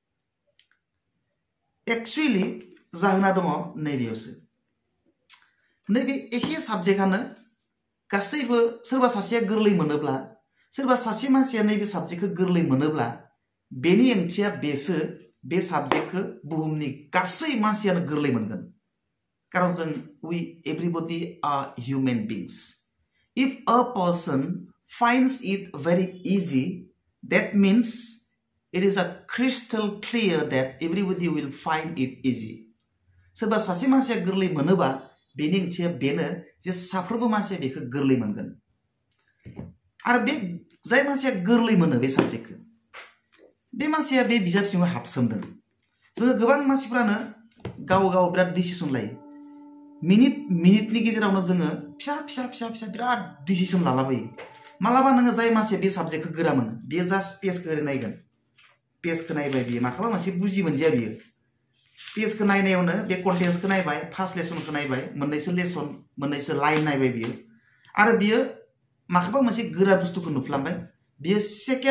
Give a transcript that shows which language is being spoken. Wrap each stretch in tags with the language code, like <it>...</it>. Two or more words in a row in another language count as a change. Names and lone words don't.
<brx>एक्चुअली जाहोना दङ नैबेयावसो नैबे एखे साबजेक्टआनो गासैबो सोरबा सासेया गोरलै मोनोब्ला सोरबा सासे मानसिया नैबे साबजेक्टखौ गोरलै मोनोब्ला बेनि ओंथिया बेसो बे साबजेक्टखौ बुहुमनि गासै मानसियानो गोरलै मोनगोन कारन जों</brx> <en>we everybody are human beings if a person finds it very easy that means it is a crystal clear that everybody will find it easy</en> <brx>सोरबा सासे मानसिया गोरलै मोनोबा बेनि ओंथिया बेनो जे साफ्रोमबो मानसिया बेखौ गोरलै मोनगोन आरो बे जाय मानसिया गोरलै मोनो बे साबजेक्टखौ बे मानसिया बे बिजाब सिङाव हाबसोमदों जोङो गोबां मानसिफ्रानो गाव गाव बिराद डिसिसन लायो मिनिटनि गेजेरावनो जोङो फिसा फिसा फिसा फिसा बिराद डिसिसन लालाबायो मालाबा नोङो जाय मानसिया बे साबजेक्टखौ गोरा मोनो बियो जास्ट पेजखौ ओरै नायगोन पेजखौ नायबाय बियो माखौबा मोनसे बुजि मोनदिया बियो पेजखौ नायनायावनो बे कन्टेन्ट्सखौ नायबाय</brx> <en>first lessonखौ</en> <brx>नायबाय मोननैसो लाइन नायबाय बियो आरो बियो माखौबा मोनसे गोरा बुस्थुखौ नुफ्लांबाय बियो सेकेन्ड</brx>